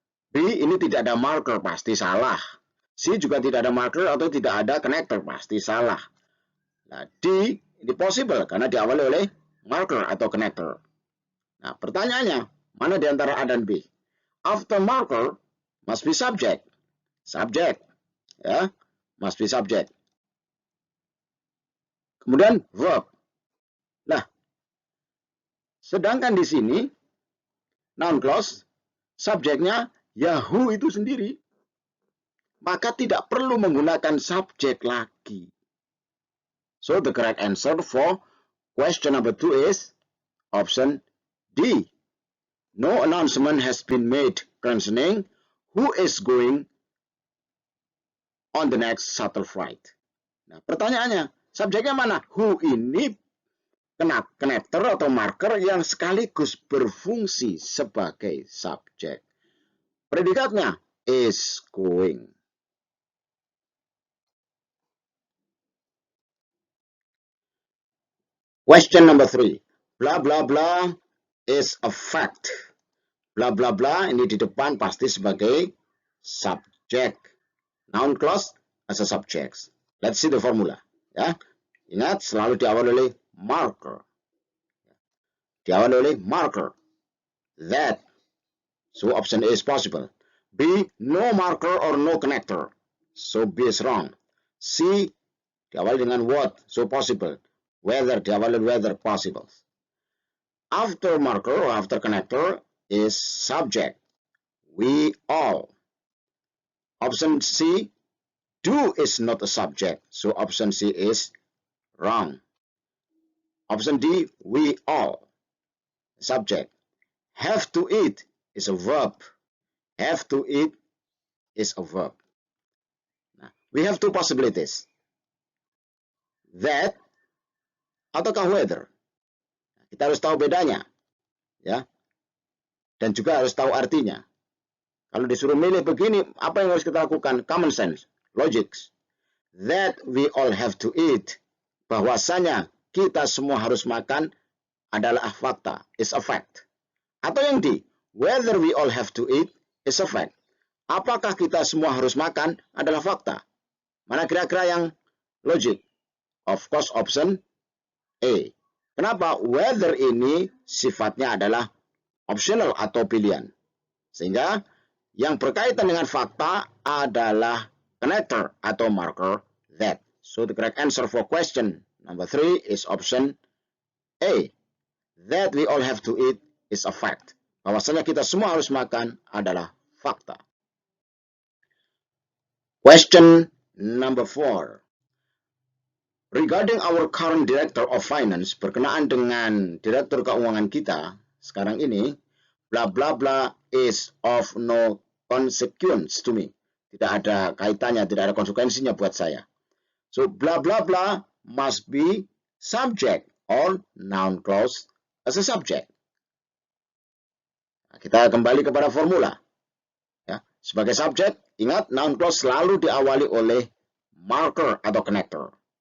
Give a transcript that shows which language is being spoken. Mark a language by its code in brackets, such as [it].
[id] B ini tidak ada marker, pasti salah. C juga tidak ada marker atau tidak ada connector, pasti salah. Nah, D ini possible karena diawali oleh marker atau connector. Nah, pertanyaannya, mana di antara A dan B? [en] After marker must be subject. Subject, ya, must be subject. [id] Kemudian verb. Nah, sedangkan di sini noun clause subjeknya Yahoo itu sendiri. Maka tidak perlu menggunakan subjek lagi. [en] So the correct answer for question number 2 is option D. No announcement has been made concerning who is going on the next shuttle flight. [id] Nah, pertanyaannya, subjeknya mana? Who ini connector atau marker yang sekaligus berfungsi sebagai subjek. Predikatnya is going. [en] Question number 3. Blah blah blah is a fact. [id] Blah blah blah ini di depan pasti sebagai subjek. [en] Noun clause as a subject. Let's see the formula. [id] Ya, ingat selalu diawali oleh marker. Diawali oleh marker. [en] That. So option A is possible. B, no marker or no connector. So B is wrong. [id] C, diawali dengan what. [en] So possible. [id] Whether, diawali whether, possible. [en] After marker or after connector is subject. We all. Option C, do is not a subject. So option C is wrong. Option D, we all. Subject. Have to eat is a verb. Have to eat is a verb. Nah, we have two possibilities. [id] That ataukah whether. Kita harus tahu bedanya. Ya. Dan juga harus tahu artinya. Kalau disuruh milih begini, apa yang harus kita lakukan? [en] Common sense, logics. That we all have to eat. [id] Bahwasanya kita semua harus makan adalah fakta, [en] is a fact. [id] Atau yang D, [en] whether we all have to eat is a fact. [id] Apakah kita semua harus makan adalah fakta. Mana kira-kira yang logik? [en] Of course option A. [id] Kenapa? Whether ini sifatnya adalah optional atau pilihan. Sehingga yang berkaitan dengan fakta adalah connector atau marker that. [en] So the correct answer for question number 3 is option A. That we all have to eat is a fact. [id] Bahwasanya kita semua harus makan adalah fakta. [en] Question number 4. Regarding our current director of finance, [id] berkenaan dengan direktur keuangan kita sekarang ini, [en] bla bla bla is of no consequence to me. [id] Tidak ada kaitannya, tidak ada konsekuensinya buat saya. [en] So bla bla bla must be subject or noun clause as a subject. [id] Nah, kita kembali kepada formula. Ya, sebagai subjek, ingat noun clause selalu diawali oleh marker atau connector.